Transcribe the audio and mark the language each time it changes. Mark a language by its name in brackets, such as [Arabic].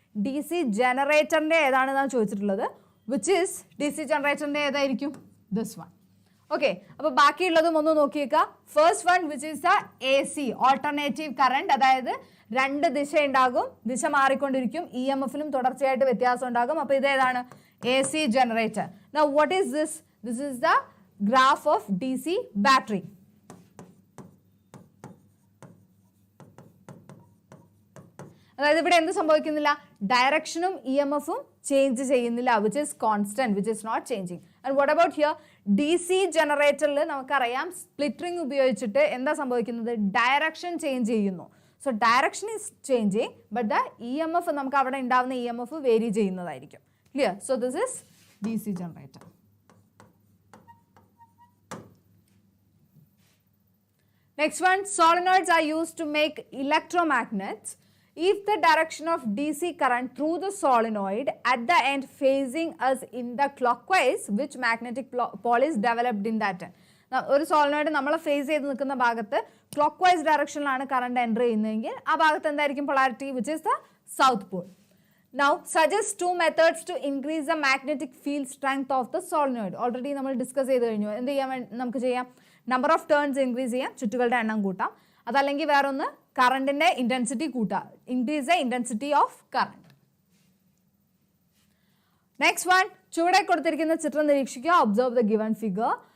[Malayalam] DC ജനറേറ്ററിന്റെ ഏതാണെന്നാണ് ചോദിച്ചിട്ടുള്ളത്. Which is DC ജനറേറ്ററിന്റെ ഏതായിരിക്കും? [English] This one. [Malayalam] ഓക്കെ, അപ്പോൾ ബാക്കിയുള്ളതും ഒന്ന് നോക്കിയേക്കുക. [English] first one which is the AC alternative current, [Malayalam] അതായത് രണ്ട് ദിശ ഉണ്ടാകും, ദിശ മാറിക്കൊണ്ടിരിക്കും, EMFലും തുടർച്ചയായിട്ട് വ്യത്യാസം ഉണ്ടാകും. അപ്പോൾ ഇതേതാണ്? AC generator. [English] Now what is this? This is the graph of DC battery. [Malayalam] അതായത് ഇവിടെ എന്ത് സംഭവിക്കുന്നില്ല? ഡയറക്ഷനും EMFും ചേഞ്ച് ചെയ്യുന്നില്ല, [English] Which is constant, which is not changing. And what about here? [Malayalam] DC ജനറേറ്ററിൽ നമുക്കറിയാം സ്പ്ലിറ്ററിംഗ് ഉപയോഗിച്ചിട്ട് എന്താ സംഭവിക്കുന്നത്? ഡയറക്ഷൻ ചേഞ്ച് ചെയ്യുന്നു. [English] so direction is changing, but the EMF, [Malayalam] നമുക്ക് അവിടെ ഉണ്ടാവുന്ന EMF വേരി ചെയ്യുന്നതായിരിക്കും. Clear? [English] So this is DC generator. Next one, solenoids are used to make electromagnets. If the direction of DC current through the solenoid at the end facing us in the clockwise, which magnetic pole is developed in that end? [Malayalam] ഒരു solenoid നമ്മളെ face ചെയ്ത് നിൽക്കുന്ന ഭാഗത്ത് clock vice ഡയറക്ഷനിലാണ് current enter ചെയ്യുന്നതെങ്കിൽ ആ ഭാഗത്ത് എന്തായിരിക്കും polarity? [English] Which is the south pole. Now suggest two methods to increase the magnetic field strength of the solenoid. [Malayalam] Already നമ്മൾ ഡിസ്കസ് ചെയ്ത് കഴിഞ്ഞു. എന്ത് ചെയ്യാൻ നമുക്ക് ചെയ്യാം? നമ്പർ ഓഫ് ടേൺസ് ഇൻക്രീസ് ചെയ്യാം, ചുറ്റുകളുടെ എണ്ണം കൂട്ടാം. അതല്ലെങ്കിൽ വേറൊന്ന് കറണ്ടിന്റെ ഇന്റൻസിറ്റി കൂട്ടാം, [English] Increase the intensity of current. [Malayalam] Next one, ചുവടെ കൊടുത്തിരിക്കുന്ന ചിത്രം നിരീക്ഷിക്കുക. [English] Observe the given figure.